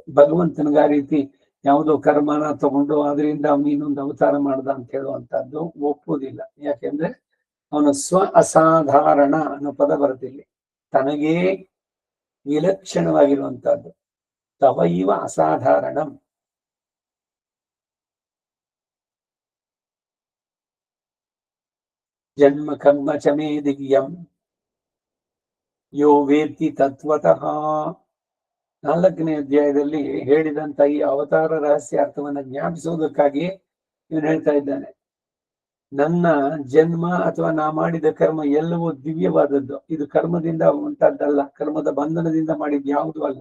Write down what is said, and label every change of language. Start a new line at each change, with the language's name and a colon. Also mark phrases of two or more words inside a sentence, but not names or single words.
Kannada: ಭಗವಂತನಿಗೆ ಆ ರೀತಿ ಯಾವುದೋ ಕರ್ಮನ ತಗೊಂಡು ಅದರಿಂದ ಅವನು ಇನ್ನೊಂದು ಅವತಾರ ಮಾಡ್ದ ಅಂತ ಹೇಳುವಂತದ್ದು ಒಪ್ಪುವುದಿಲ್ಲ. ಯಾಕೆಂದ್ರೆ ಅವನು ಸ್ವ ಅಸಾಧಾರಣ ಅನ್ನೋ ಪದ ಬರುತ್ತಿಲ್ಲ. ತನಗೇ ವಿಲಕ್ಷಣವಾಗಿರುವಂತಹದ್ದು.
Sanskrit: ತವೈವ ಅಸಾಧಾರಣಂ. ಜನ್ಮ ಕರ್ಮ ಚಮೇ ದಿವ್ಯಂ ಯೋ ವೇತ್ತಿ ತತ್ವತಃ.
Kannada: 4ನೇ ಅಧ್ಯಾಯದಲ್ಲಿ ಹೇಳಿದಂತ ಈ ಅವತಾರ ರಹಸ್ಯ ಅರ್ಥವನ್ನ ಜ್ಞಾಪಿಸುವುದಕ್ಕಾಗಿ ಇವನು ಹೇಳ್ತಾ ಇದ್ದಾನೆ, ನನ್ನ ಜನ್ಮ ಅಥವಾ ನಾ ಮಾಡಿದ ಕರ್ಮ ಎಲ್ಲವೂ ದಿವ್ಯವಾದದ್ದು. ಇದು ಕರ್ಮದಿಂದ ಉಂಟಾದ್ದಲ್ಲ, ಕರ್ಮದ ಬಂಧನದಿಂದ ಮಾಡಿದ ಯಾವುದೂ ಅಲ್ಲ.